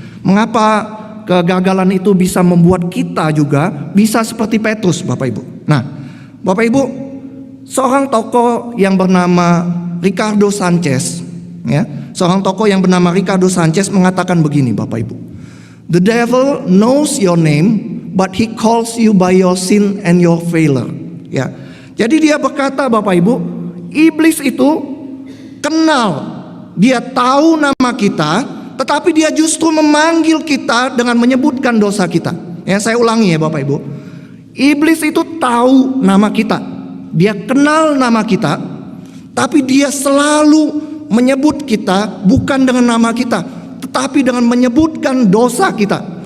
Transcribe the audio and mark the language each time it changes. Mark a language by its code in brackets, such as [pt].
[id] Mengapa kegagalan itu bisa membuat kita juga bisa seperti Petrus, Bapak Ibu? Nah, Bapak Ibu, seorang tokoh yang bernama Ricardo Sanchez, ya, seorang tokoh yang bernama Ricardo Sanchez mengatakan begini, Bapak Ibu. [en] The devil knows your name, but he calls you by your sin and your failure. [id] Ya, jadi dia berkata, Bapak Ibu, iblis itu kenal, dia tahu nama kita, tetapi dia justru memanggil kita dengan menyebutkan dosa kita. Ya, saya ulangi ya Bapak Ibu. Iblis itu tahu nama kita, dia kenal nama kita, tapi dia selalu menyebut kita bukan dengan nama kita, tetapi dengan menyebutkan dosa kita.